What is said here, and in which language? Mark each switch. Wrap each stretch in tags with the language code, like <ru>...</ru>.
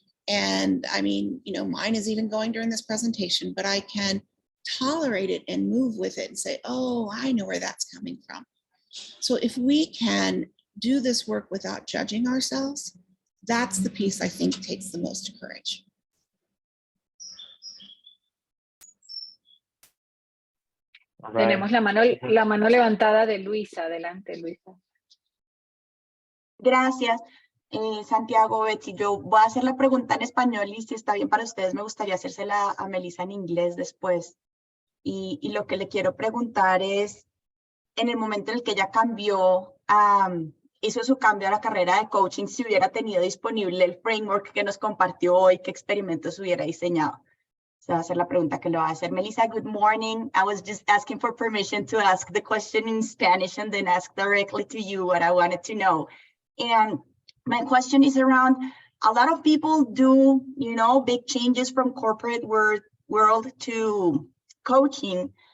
<en>And I mean, you know, mine is even going during this presentation, but I can tolerate it and move with it and say, oh, I know where that's coming from. So if we can do this work without judging ourselves, that's the piece I think takes the most courage.</en> <es>Tenemos la mano levantada de Luisa. Adelante, Luisa. Gracias, Santiago, Betsy. Yo voy a hacer la pregunta en español y si está bien para ustedes, me gustaría hacérsela a Melissa en inglés después. Y lo que le quiero preguntar es, en el momento en el que ella cambió, hizo su cambio a la carrera de coaching, si hubiera tenido disponible el framework que nos compartió hoy, ¿qué experimentos hubiera diseñado? Se va a hacer la pregunta que le va a hacer.</es> <en>Melissa, good morning. I was just asking for permission to ask the question in Spanish and then ask directly to you what I wanted to know. And my question is around, a lot of people do, you know, big changes from corporate world to coaching.</en>